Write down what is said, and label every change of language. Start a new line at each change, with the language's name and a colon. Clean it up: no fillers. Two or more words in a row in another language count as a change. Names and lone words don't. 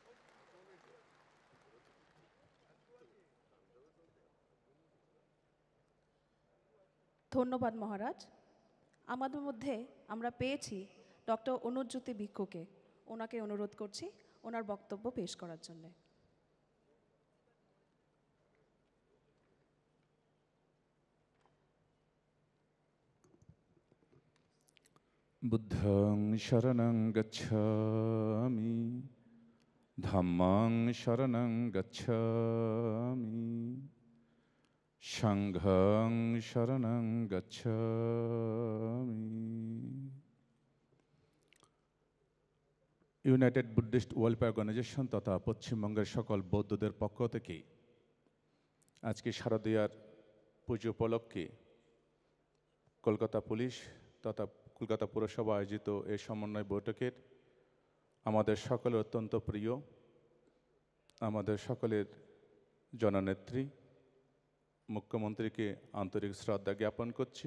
Bangla: ধন্যবাদ মহারাজ। আমাদের মধ্যে আমরা পেয়েছি ডক্টর অনুজ্যোতি ভিক্ষুকে। ওনাকে অনুরোধ করছি ওনার বক্তব্য পেশ করার জন্য।
Pali: বুদ্ধং শরণং গচ্ছামি ধম্মং শরণং গচ্ছামি সংঘং শরণং গচ্ছামি।
Bangla: ইউনাইটেড বুদ্ধিস্ট ওয়েলফেয়ার অর্গানাইজেশন তথা পশ্চিমবঙ্গের সকল বৌদ্ধদের পক্ষ থেকে আজকে শারদীয়ার পুজো উপলক্ষে কলকাতা পুলিশ তথা কলকাতা পুরসভা আয়োজিত এই সমন্বয় বৈঠকের আমাদের সকলের অত্যন্ত প্রিয়, আমাদের সকলের জননেত্রী মুখ্যমন্ত্রীকে আন্তরিক শ্রদ্ধা জ্ঞাপন করছি।